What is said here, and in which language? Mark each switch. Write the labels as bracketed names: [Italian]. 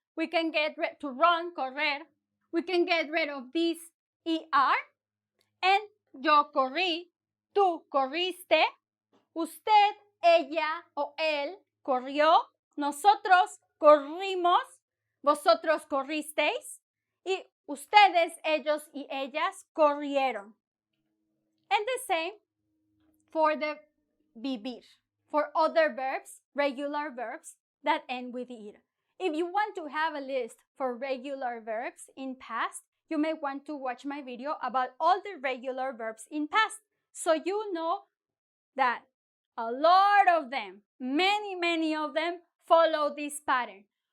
[English] We can get rid to run, correr. We can get rid of this ER and [Spanish] yo corrí, tú corriste, usted, ella o él corrió, nosotros corrimos, vosotros corristeis y ustedes, ellos y ellas corrieron. [English] And the same for the vivir, for other verbs, regular verbs that end with ir. If you want to have a list for regular verbs in past, you may want to watch my video about all the regular verbs in past, so you know that a lot of them, many of them follow this pattern.